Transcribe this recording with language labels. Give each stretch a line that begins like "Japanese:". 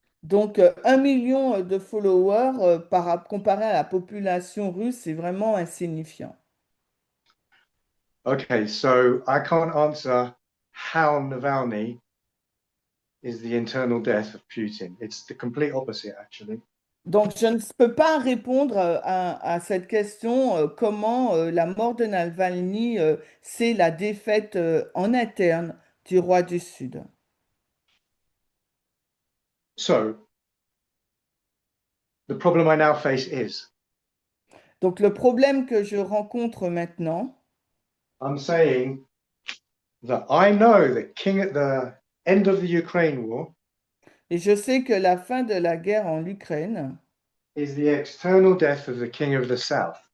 French: donc 1 million de followers comparé à la population russe, c'est vraiment insignifiant.
English: Okay, so I can't answer how Navalny is the internal death of Putin. It's the complete opposite, actually.
French: Donc je ne peux pas répondre à cette question, comment la mort de Navalny, c'est la défaite en interne du roi du Sud.
English: So the problem I now face is
French: Donc le problème que je rencontre maintenant,
English: I'm saying that I know the king at the end of the Ukraine war
French: et je sais que la fin de la guerre en Ukraine,
English: is the external death of the king of the south.